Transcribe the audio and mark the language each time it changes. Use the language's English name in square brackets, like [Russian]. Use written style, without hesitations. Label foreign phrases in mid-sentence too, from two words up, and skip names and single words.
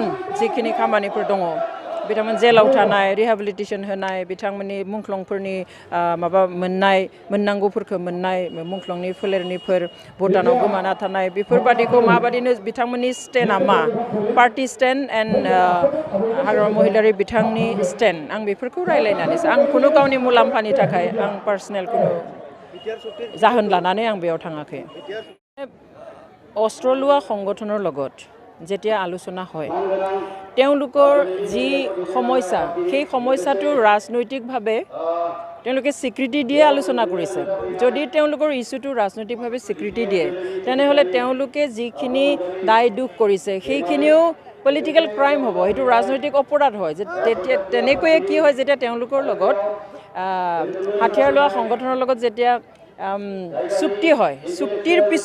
[Bodo] जिखिनि खामानिफोर दङ बिथांमोन जेलाव थानाय रिहाबिलिटेसन होनाय बिथांमोननि मुंख्लंफोरनि माबा मोननांगौफोरखौ मोननाय मुंख्लंनि फोलेरनिफोर भुटानाव गोमाना थानाय बेफोरबादिखौ माबादिनो बिथांमोननि स्टेन्डआ मा पार्टि [English] stand and [Bodo] हाग्रामा महिलारि बिथांनि स्टेन्ड आं बेफोरखौ रायलायनानैसो आं खुनु गावनि मुलाम्फानि थाखाय आं पार्सनेल कुनु जाहोन लानानै आं बेयाव थाङाखै [Assamese] অস্ত্ৰ লোৱা সংগঠনৰ লগত যেতিয়া আলোচনা হয় তেওঁলোকৰ যি সমস্যা সেই সমস্যাটো ৰাজনৈতিকভাৱে তেওঁলোকে স্বীকৃতি দিয়ে আলোচনা কৰিছে যদি তেওঁলোকৰ ইস্যুটো ৰাজনৈতিকভাৱে স্বীকৃতি দিয়ে তেনেহ'লে তেওঁলোকে যিখিনি দায় দুখ কৰিছে সেইখিনিও [English] political crime [Assamese] হ'ব সেইটো ৰাজনৈতিক অপৰাধ হয় যে তেনেকৈয়ে কি হয় যেতিয়া তেওঁলোকৰ লগত হাতিয়াৰ লোৱা সংগঠনৰ লগত যেতিয়া চুক্তি হয় চুক্তিৰ